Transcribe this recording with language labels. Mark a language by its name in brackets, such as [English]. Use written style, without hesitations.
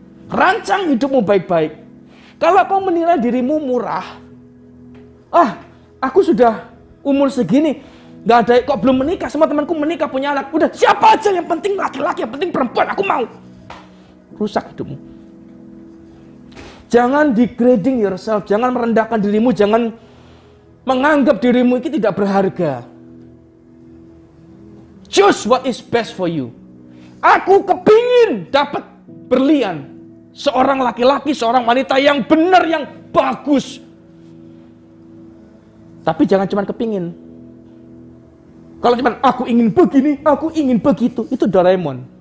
[Indonesian] Rancang hidupmu baik-baik. Kalau kau menilai dirimu murah, aku sudah umur segini, gak ada, kok belum menikah, semua temanku menikah punya anak, udah siapa aja yang penting laki-laki, yang penting perempuan, aku mau. Rusak hidupmu. Jangan [English] degrading yourself, [Indonesian] jangan merendahkan dirimu, jangan menganggap dirimu itu tidak berharga. [English] Choose what is best for you. [Indonesian] Aku kepingin dapat berlian. Seorang laki-laki, seorang wanita yang benar, yang bagus. Tapi jangan cuma kepingin. Kalau cuma aku ingin begini, aku ingin begitu, itu Doraemon.